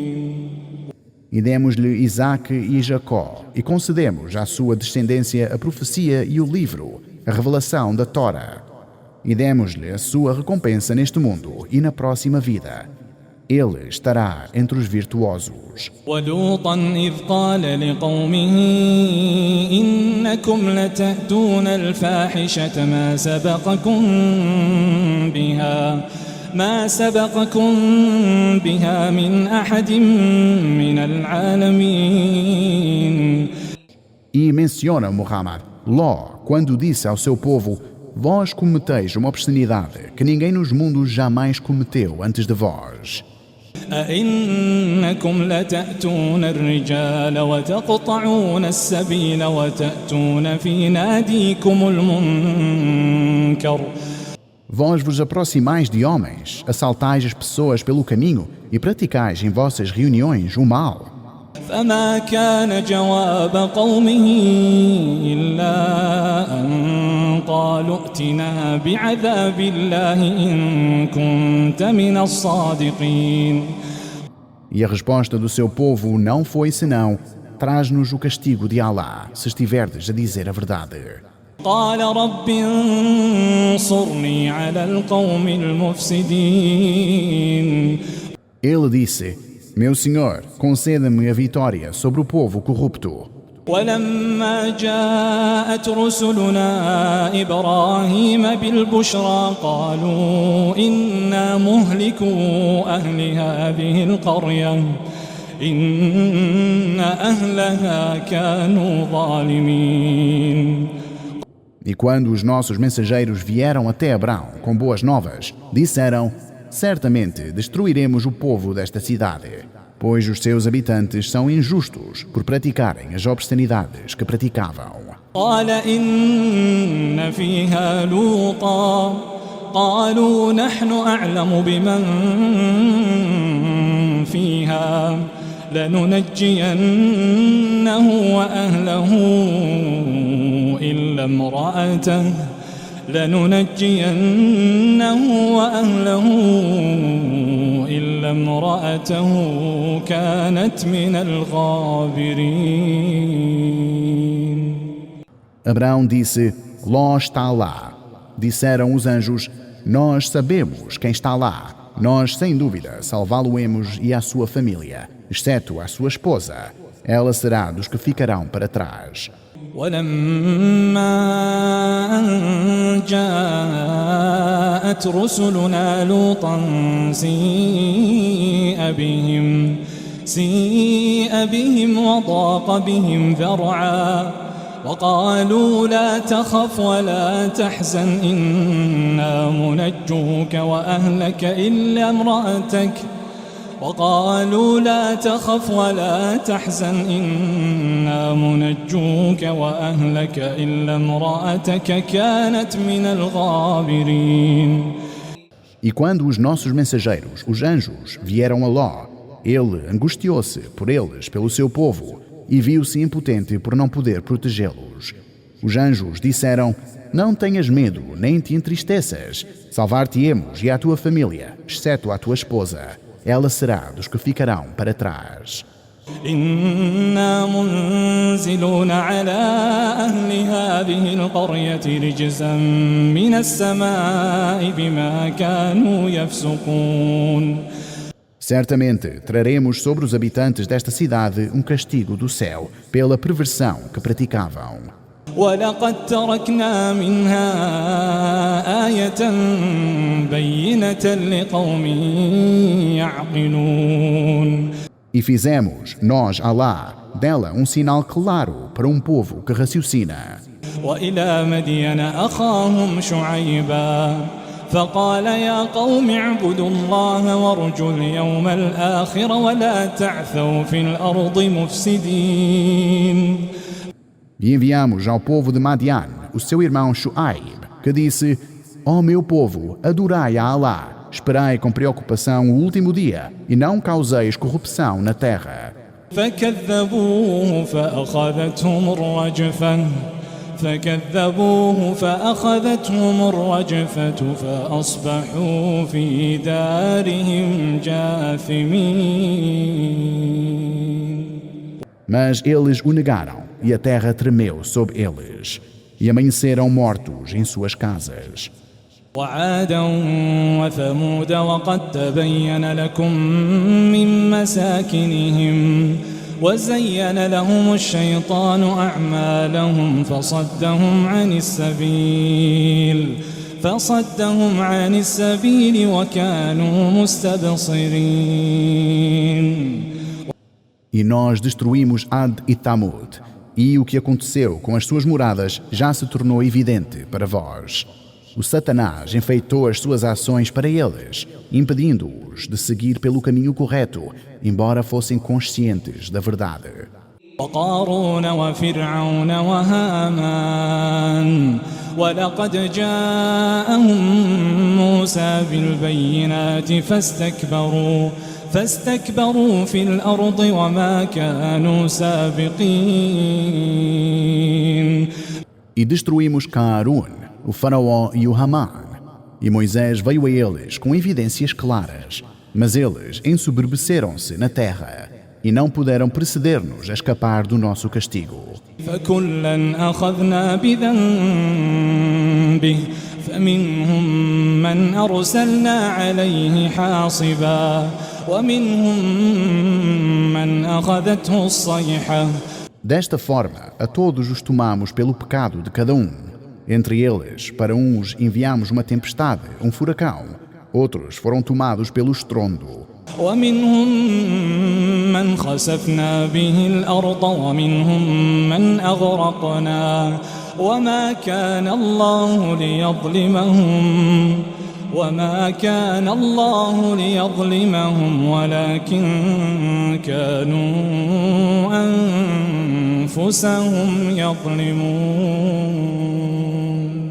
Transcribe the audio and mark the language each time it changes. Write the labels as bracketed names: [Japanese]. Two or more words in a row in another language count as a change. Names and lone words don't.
[Portuguese] E demos-lhe Isaque e Jacó, e concedemos à sua descendência a profecia e o livro, a revelação da Tora. E demos-lhe a sua recompensa neste mundo e na próxima vida. Ele estará entre os virtuosos. [Arabic] وَلُوطًا إِذْ قَالَ لِقَوْمِهِ إِنَّكُمْ لَتَأْتُونَ الْفَاحِشَةَ ما سبقكم بها من أحد من العالمين. [Portuguese] E menciona Muhammad, Ló, quando disse ao seu povo: vós cometeis uma obscenidade que ninguém nos mundos jamais cometeu antes de vós. [Arabic] أئنكم لتأتون الرجال وتقطعون السبيل وتأتون في ناديكم المنكر. [Portuguese] Vós vos aproximais de homens, assaltais as pessoas pelo caminho e praticais em vossas reuniões o mal. [Arabic] فما كان جواب قومه إلا أن قالوا ائتنا بعذاب الله إن كنت من الصادقين. [Portuguese] E a resposta do seu povo não foi senão: traz-nos o castigo de Alá, se estiverdes a dizer a verdade. [Arabic] قال رب انصرني على القوم المفسدين. [Portuguese] Ele disse: meu Senhor, conceda-me a vitória sobre o povo corrupto. [Arabic] ولما جاءت رسلنا إبراهيم بالبشرى قالوا إنا مهلكو أهل هذه القرية إن أهلها كانوا ظالمين. [Portuguese] E quando os nossos mensageiros vieram até Abrão com boas novas, disseram: certamente destruiremos o povo desta cidade, pois os seus habitantes são injustos por praticarem as obscenidades que praticavam. [Arabic] قال إن فيها لوطا قالوا نحن أعلم بمن فيها لننجينه وأهله إلا امرأته كانت من الغابرين. [Portuguese] Abrão disse: Ló está lá. Disseram os anjos: nós sabemos quem está lá. Nós, sem dúvida, salvá-lo-emos e a sua família, exceto a sua esposa. Ela será dos que ficarão para trás. [Arabic] ولما أن جاءت رسلنا لوطا سيء بهم وضاق بهم ذرعا وقالوا لا تخف ولا تحزن إنا منجوك وأهلك إلا امرأتك وقالوا لا تخف ولا تحزن إنا منجوك وأهلك إلا امرأتك كانت من الغابرين. [Portuguese] E quando os nossos mensageiros, os anjos, vieram a Ló, ele angustiou-se por eles, pelo seu povo, e viu-se impotente por não poder protegê-los. Os anjos disseram: não tenhas medo, nem te entristeças. Salvar-te-emos e a tua família, exceto a tua esposa. Ela será dos que ficarão para trás. [Arabic] إنا منزلون على أهل هذه القرية رجزا من السماء بما كانوا يفسقون. [Portuguese] Certamente traremos sobre os habitantes desta cidade um castigo do céu pela perversão que praticavam. [Arabic] ولقد تركنا منها آية بينة لقوم يعقلون. [Portuguese] E fizemos, nós, Alá, dela um sinal claro para um povo que raciocina. [Arabic] وإلى مدين أخاهم شعيبا فقال يا قوم اعبدوا الله وارجوا اليوم الآخر ولا تعثوا في الأرض مفسدين. [Portuguese] E enviamos ao povo de Madian o seu irmão Shu'aib, que disse: ó meu povo, adorai a Alá, esperai com preocupação o último dia e não causeis corrupção na terra. [Arabic] فكذبوه فأخذتهم الرجفة فأصبحوا في دارهم جاثمين. [Portuguese] Mas eles o negaram e a terra tremeu sob eles e amanheceram mortos em suas casas. [Arabic] وعادا وثمود وقد تبين لكم من مساكنهم وزين لهم الشيطان أعمالهم فصدهم عن السبيل وكانوا مستبصرين. [Portuguese] E nós destruímos Ad e Thamud, e o que aconteceu com as suas moradas já se tornou evidente para vós. O Satanás enfeitou as suas ações para eles, impedindo-os de seguir pelo caminho correto, embora fossem conscientes da verdade. [Arabic] وقارون وفرعون وهامان ولقد جاءهم موسى بالبينات فاستكبروا في الأرض وما كانوا سابقين. [Portuguese] E destruímos Qarun, o faraó e o Haman. E Moisés veio a eles com evidências claras, mas eles ensoberbeceram-se na terra e não puderam preceder-nos a escapar do nosso castigo. [Arabic] فكلا أخذنا بذنبه فمنهم من أرسلنا عليه حاصبا ومنهم من أخذته الصيحة. [Portuguese] Desta forma, a todos os tomamos pelo pecado de cada um. Entre eles, para uns enviamos uma tempestade, um furacão. Outros foram tomados pelo estrondo. [Arabic] ومنهم من خسفنا به الأرض ومنهم من أغرقنا وما كان الله ليظلمهم ولكن كانوا أنفسهم يظلمون.